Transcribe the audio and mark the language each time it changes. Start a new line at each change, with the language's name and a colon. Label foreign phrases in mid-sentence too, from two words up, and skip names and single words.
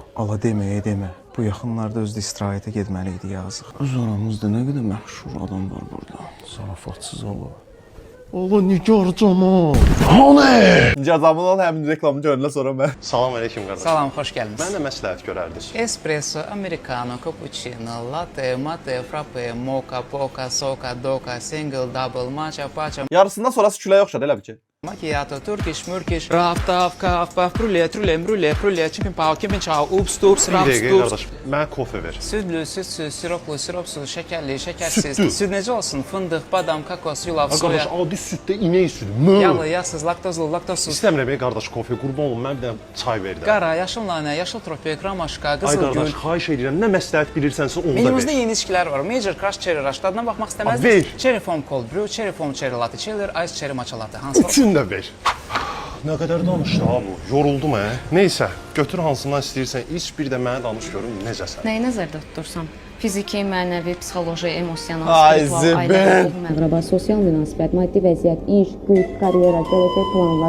Azerbaijani: Ala deməyə demə. Bu yaxınlarda özdə istirahətə getməli idi yazıq. Öz aramızda nə qədər məşhur adam var burada. Zarafatsız ala. Ola nigar camal. Cəzamın olan həmin reklamını görəndən sonra mən. Salam aleyküm qardaş. Salam, xoş gəlmisiniz. Mən də məsləhət görərdiniz. Espresso, americano, cappuccino, latte, mate, frappe, mocha, poca, soca, doca, single, double, matcha, pacha, Yarısından sonrası külə yoxşadı elə bir ki. macchiato, turkish, mürkish, raf, taf, kaf, paf, brûlé, trûlé, brûlé, brûlé, chicken pow, kimin chow, ups, tups, Bir raps, dəqiqə tups. qardaş, mənə kofe ver. Südlü, südsüz, siroplu, siropsuz, şəkərli, şəkərsiz. Süd necə olsun? Fındıq, badam, kokos, yulaf, Qardaş, soya. adi süddə inək südü. Yağlı, yağsız, laktozlu, laktozsuz. İstəmirəm ey qardaş kofe, qurban olum, mən bir dənə çay ver də. Qara, yaşıl nanə, yaşıl tropik, ramaşka, Ay qızıl qardaş, gül. xahiş edirəm, nə məsləhət bilirsənsə onu da Menümüzdə ver. yeni içkilər var. Major Crush Cherry Rush. Dadına baxmaq Ver. istəməzdiniz? Cherry Foam Cold Brew, Cherry Foam Cherry Latte Chiller, Ice Cherry Matcha Latte. Hansı? Üçün də ver. Nə qədər danışdı ha bu, yoruldum hə. Neysə, götür hansından istəyirsən, iç, bir də mənə danış görüm necəsən. Nəyi nəzərdə tutursan? Fiziki, mənəvi, psixoloji, emosional, Ay, spiritual, zibin. ailə, qohum, əqrəba, sosial münasibət, maddi vəziyyət, iş, güc, karyera, gələcək planlar.